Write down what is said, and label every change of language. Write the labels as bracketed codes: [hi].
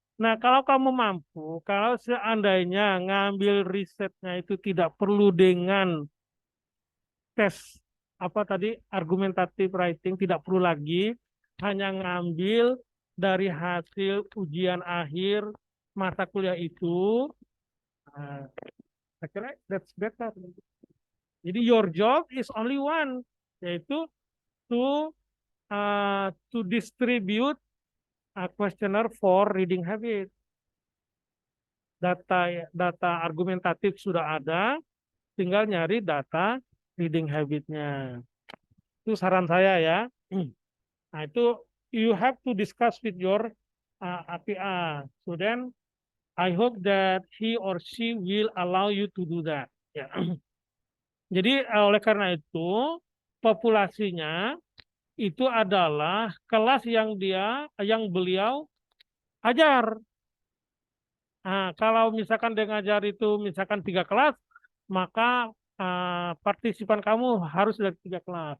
[id] Nah, kalau kamu mampu, kalau seandainya ngambil risetnya itu tidak perlu dengan tes apa tadi argumentatif writing, tidak perlu lagi hanya ngambil dari hasil ujian akhir mata kuliah itu. Nah, saya kira [en] that's better. [id] Jadi [en] your job is only one, [id] yaitu [en] to distribute a questionnaire for reading habit. [id] Data argumentatif sudah ada, tinggal nyari data reading habitnya. Itu saran saya ya. Nah itu [en] you have to discuss with your APA. So then I hope that he or she will allow you to do that. [id] Ya. Jadi oleh karena itu populasinya itu adalah kelas yang beliau ajar. Nah, kalau misalkan dia ngajar itu misalkan 3 kelas, maka partisipan kamu harus dari 3 kelas.